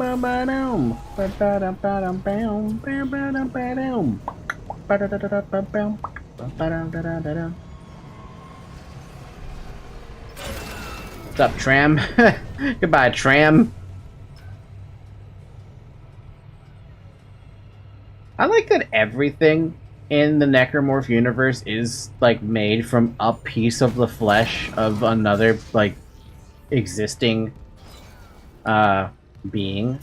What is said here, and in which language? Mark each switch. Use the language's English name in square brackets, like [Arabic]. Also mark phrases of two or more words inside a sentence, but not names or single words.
[English] bam bam ba ba dum bam bam bam bam bam ba da da da bam bam ba da da da da. What's up, Tram? Goodbye, Tram. I like that everything in the Necromorph universe is like made from a piece of the flesh of another like existing being.